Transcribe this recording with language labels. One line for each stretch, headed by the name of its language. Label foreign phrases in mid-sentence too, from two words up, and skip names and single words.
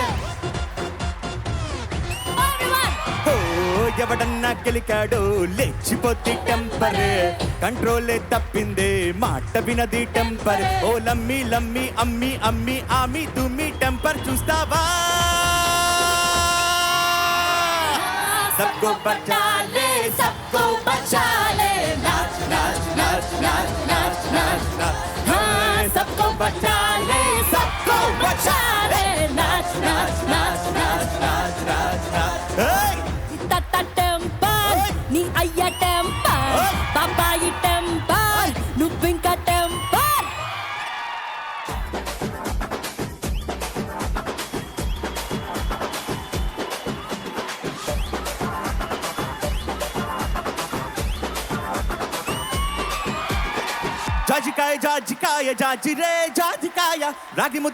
Telugu: ఓ ఎవడన్నా గెలికాడో లేచిపోతే టెంపరే కంట్రోలే తప్పిందే మాట వినది టెంపర్ ఓ లమ్మి లమ్మి అమ్మి అమ్మి ఆమి తుమ్మి టెంపర్ చూస్తావా
Hindi: सबको बचा ले नाच नाच नाच नाच नाच नाच नाच हाँ सबको बचा ले नाच नाच नाच नाच नाच नाच नाच
Telugu: తాత టెంపర్ నీ అయ్య టెంపర్ బాబాయి టెంపర్ నువ్వింకా టెంపర్ జాజికాయ జాజికాయ జాజిరే జాజికాయ రాగి ముద్ద